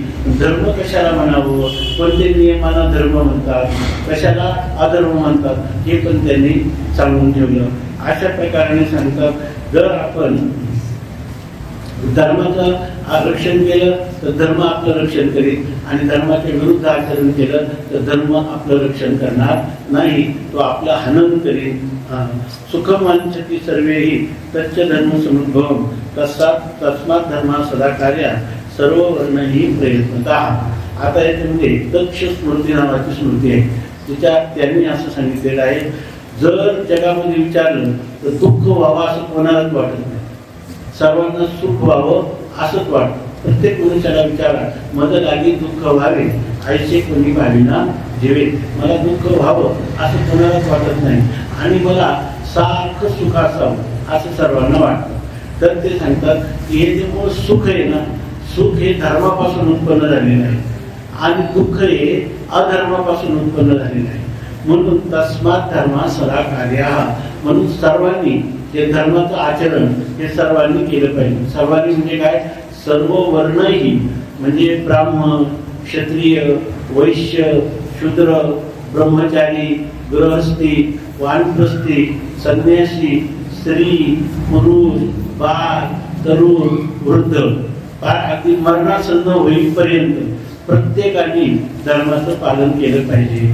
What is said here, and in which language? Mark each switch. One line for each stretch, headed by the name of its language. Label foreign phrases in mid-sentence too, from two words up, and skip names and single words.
Marathi: धर्म कशाला म्हणावं, कोणते नियमांना धर्म म्हणतात, कशाला अधर्म म्हणतात हे पण त्यांनी सांगून ठेवलं. अशा प्रकारे सांगतात जर आपण धर्माचं रक्षण केलं तर धर्म आपलं रक्षण करेल, आणि धर्माच्या विरुद्ध आचरण केलं तर धर्म आपलं रक्षण करणार नाही, तो आपलं हनन करेल.
Sanskrit: सुखमांचती सर्वेही तच्च धर्म समुद्भवम तस्मात् धर्मा सदा कार्या सर्व वर्णही प्रयत्नतः.
Marathi: आता याच्यामध्ये दक्ष स्मृती नावाची स्मृती आहे, तिच्यात त्यांनी असं सांगितलेलं आहे जर जगामध्ये विचारलं तर दुःख व्हावं असं कोणालाच वाटत नाही, सर्वांना सुख व्हावं असंच वाटतं. प्रत्येक मनुष्याला विचारा मद लागी दुःख व्हावे ऐसे कोणी भाविना जेवे. मला दुःख व्हावं असं कोणालाच वाटत नाही आणि मला सारखं सुख असावं असं सर्वांना वाटतं. तर ते सांगतात की हे जे मूळ सुख आहे ना सुख हे धर्मापासून उत्पन्न झालेलं आहे आणि दुःख हे अधर्मापासून उत्पन्न झालेलं आहे.
Sanskrit: म्हणून तस्मात् धर्मा सदा कार्या,
Marathi: म्हणून सर्वांनी हे धर्माचं आचरण हे सर्वांनी केलं पाहिजे. सर्वांनी म्हणजे काय,
Sanskrit: सर्व वर्णही,
Marathi: म्हणजे ब्राह्मण, क्षत्रिय, वैश्य, शूद्र, ब्रह्मचारी, गृहस्थी, वानप्रस्थी, संन्यासी, स्त्री, पुरुष, बाळ, तरुण, वृद्ध, अगदी मरणासन्न होईपर्यंत प्रत्येकाने धर्माचं पालन केलं पाहिजे.